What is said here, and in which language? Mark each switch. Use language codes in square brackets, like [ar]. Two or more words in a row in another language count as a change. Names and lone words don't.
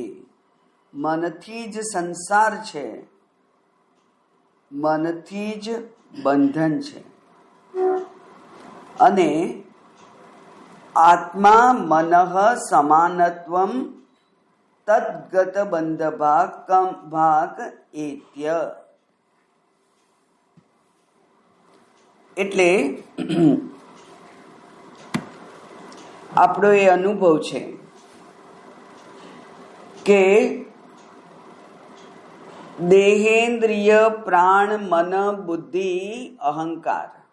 [gu] મનથી જ સંસાર છે, મનથી જ બંધન છે અને [sa] आत्मा मनः समानत्वं तद्गत बंध भाग एत्य। [gu] એટલે આપણો એ અનુભવ છે કે દેહેન્દ્રિય પ્રાણ મન બુદ્ધિ અહંકાર